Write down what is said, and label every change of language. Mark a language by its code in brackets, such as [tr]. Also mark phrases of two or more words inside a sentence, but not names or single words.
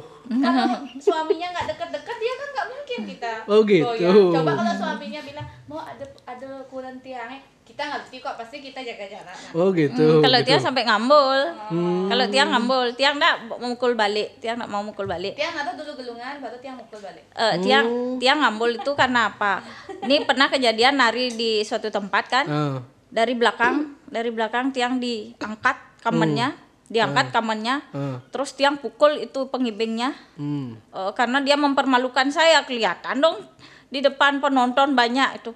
[id] Kalau suaminya nggak deket-deket dia kan nggak mungkin kita. Oh, gitu. goyang. Coba kalau suaminya bilang mau ada kurang tiangnya, kita ngerti kok pasti kita jaga jarak. Oh gitu. Kalau Tiang sampai ngambul. Kalau Tiang ngambul, Tiang enggak mukul balik. Tiang enggak mau mukul balik. Tiang atau dulu gelungan baru Tiang mukul balik. Tiang ngambul itu karena apa? Ini pernah kejadian nari di suatu tempat kan. Dari belakang Tiang diangkat kamennya, terus Tiang pukul itu pengibingnya. Karena dia mempermalukan saya, kelihatan dong di depan penonton banyak itu.